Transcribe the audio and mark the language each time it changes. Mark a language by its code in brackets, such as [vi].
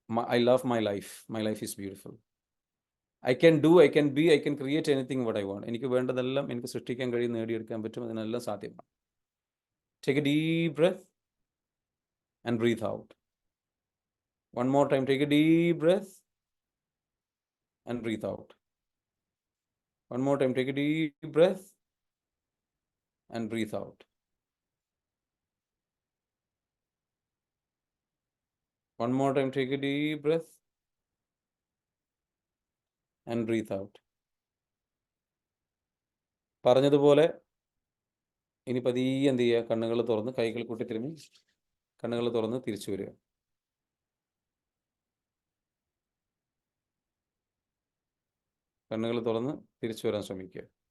[en] I love my life. My life is beautiful. I can do, I can be, I can create anything what I want. [ml] എനിക്ക് വേണ്ടതെല്ലാം എനിക്ക് സൃഷ്ടിക്കാൻ കഴിയും, നേടിയെടുക്കാൻ പറ്റും. അതിനെല്ലാം സാധ്യമാണ്. [en] Take a deep breath and breathe out. One more time. Take a deep breath and breathe out. One more time. Take a deep breath and breathe out. One more time. Take a deep breath and breathe out. [ml] പറഞ്ഞതുപോലെ ഇനി പതിയെ എന്ത് ചെയ്യുക, കണ്ണുകൾ തുറന്ന്, കൈകൾ കൂട്ടിത്തിരുമ്മി കണ്ണുകൾ തുറന്ന് തിരിച്ചു വരിക. കണ്ണുകൾ തുറന്ന് തിരിച്ചു വരാൻ ശ്രമിക്കുക.